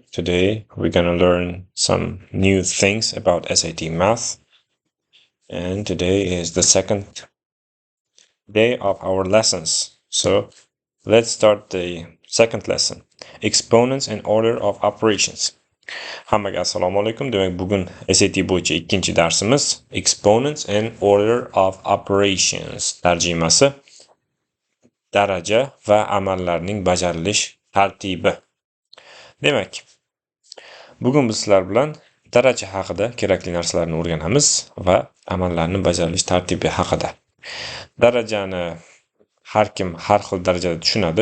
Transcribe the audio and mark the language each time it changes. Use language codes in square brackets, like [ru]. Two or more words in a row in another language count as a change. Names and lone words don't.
[en] Today we're gonna learn some new things about SAT Math, and today is the second day of our lessons. So let's start the second lesson. Exponents and order of operations. [uz] Hammaga assalomu alaykum. Demak, bugun SAT bo'yicha ikkinchi darsimiz [en] Exponents and order of operations [uz] tarjimasi daraja va amallarning bajarilish tartibi. Demak, bugun biz sizlar bilan daraja haqida kerakli narsalarni o'rganamiz va amallarni bajarilish tartibi haqida. Darajani har kim har xil darajada tushunadi.